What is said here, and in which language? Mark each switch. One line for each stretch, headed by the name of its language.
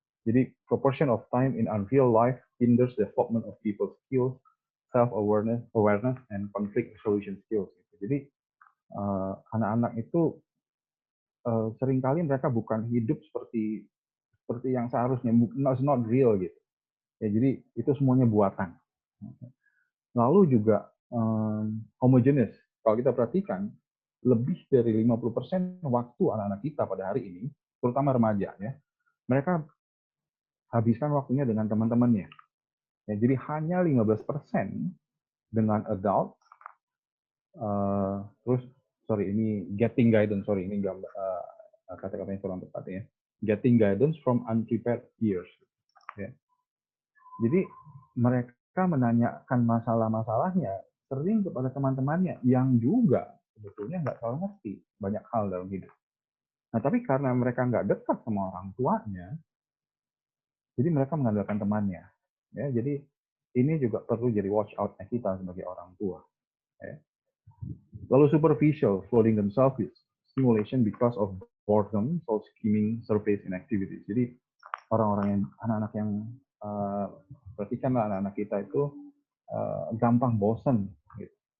English: Jadi proportion of time in unreal life hinders development of people skills, self-awareness, and conflict resolution skills.
Indonesian: Gitu. Jadi anak-anak itu seringkali mereka bukan hidup seperti yang seharusnya, not real gitu. Ya, jadi itu semuanya buatan. Lalu juga homogeneous. Kalau kita perhatikan, lebih dari 50% waktu anak-anak kita pada hari ini, terutama remaja, ya, mereka habiskan waktunya dengan teman-temannya. Ya, jadi hanya 15% dengan adult, terus, ini
English: getting guidance,
Indonesian: ini kata-katanya kurang tepat ya.
English: Getting guidance from unprepared peers.
Indonesian: Ya. Jadi mereka menanyakan masalah-masalahnya sering kepada teman-temannya yang juga sebetulnya nggak terlalu ngerti banyak hal dalam hidup. Nah, tapi karena mereka nggak dekat sama orang tuanya, jadi mereka mengandalkan temannya. Ya, jadi ini juga perlu jadi watch out kita sebagai orang tua. Ya.
English: Lalu superficial, flooding themselves with stimulation because of boredom, so skimming surface inactivities.
Indonesian: Jadi orang-orang yang anak-anak yang perhatikanlah anak-anak kita itu gampang bosan. Gitu.